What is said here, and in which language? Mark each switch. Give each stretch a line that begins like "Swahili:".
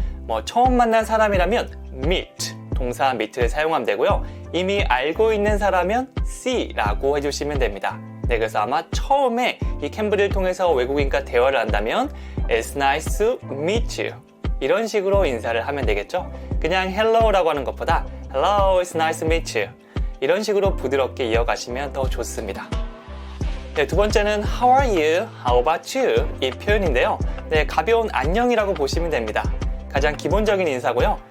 Korean: 뭐 처음 만난 사람이라면 meet, 동사 meet를 사용하면 되고요. 이미 알고 있는 사람은 see라고 해주시면 됩니다. 네, 그래서 아마 처음에 이 캠브리를 통해서 외국인과 대화를 한다면
English: It's nice to meet you.
Korean: 이런 식으로 인사를 하면 되겠죠? 그냥 hello라고 하는 것보다
English: Hello, it's nice to meet you.
Korean: 이런 식으로 부드럽게 이어가시면 더 좋습니다. 네, 두 번째는
English: How are you? How about you?
Korean: 이 표현인데요. 네, 가벼운 안녕이라고 보시면 됩니다. 가장 기본적인 인사고요.